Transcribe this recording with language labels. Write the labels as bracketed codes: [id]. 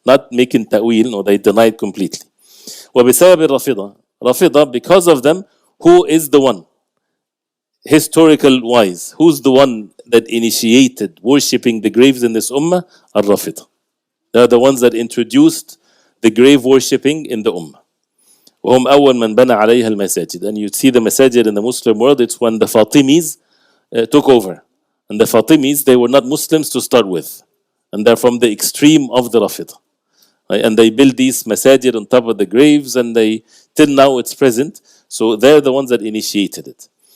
[en] Not making ta'wil, no, they deny it completely. [ar] وَبِسَبَبِ [en] Rafida, because of them, who is the one? Historical wise, who's the one that initiated worshipping the graves in this ummah? Al-Rafida. They are the ones that introduced the grave worshipping in the ummah. [ar] وهم أول من بنى عليها المساجد. [en] And you see the masajid in the Muslim world, it's when the Fatimis took over. And the Fatimis, they were not Muslims to start with. And they're from the extreme of the Rafida. Right? And they build these masajid on top of the graves, and till now it's present. So they're the ones that initiated it.